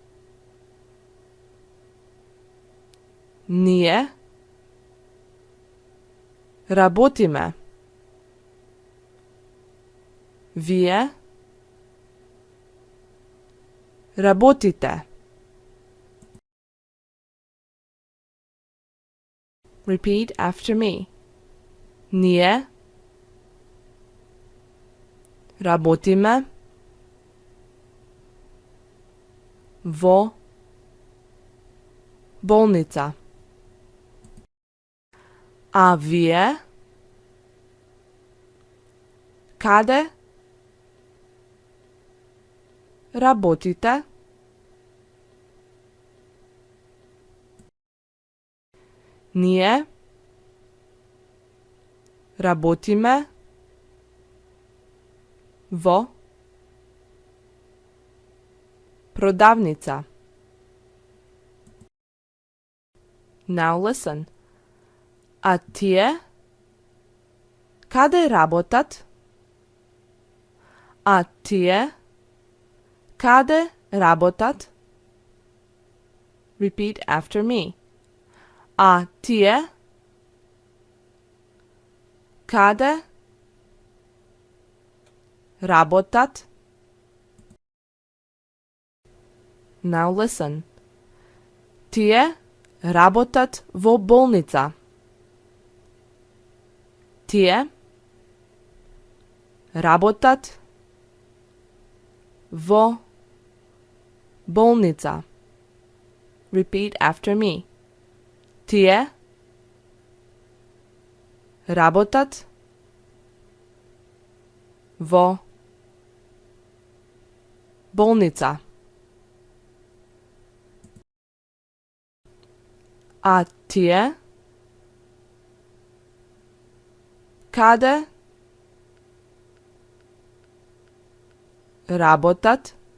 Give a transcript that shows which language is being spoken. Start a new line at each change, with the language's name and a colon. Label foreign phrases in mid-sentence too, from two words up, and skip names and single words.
Macedonian: Ние работиме. Вие работите.
English: Repeat after me.
Macedonian: Ние работиме во болница. А вие каде работите? Ние работиме во продавница.
English: Now listen.
Macedonian: А тие каде работат? А тие каде работат?
English: Repeat after me.
Macedonian: А тие каде работат?
English: Now listen.
Macedonian: Тие работат во болница. Тие работат во болница.
English: Repeat after me.
Macedonian: Тие работат во болница. А тие каде работат?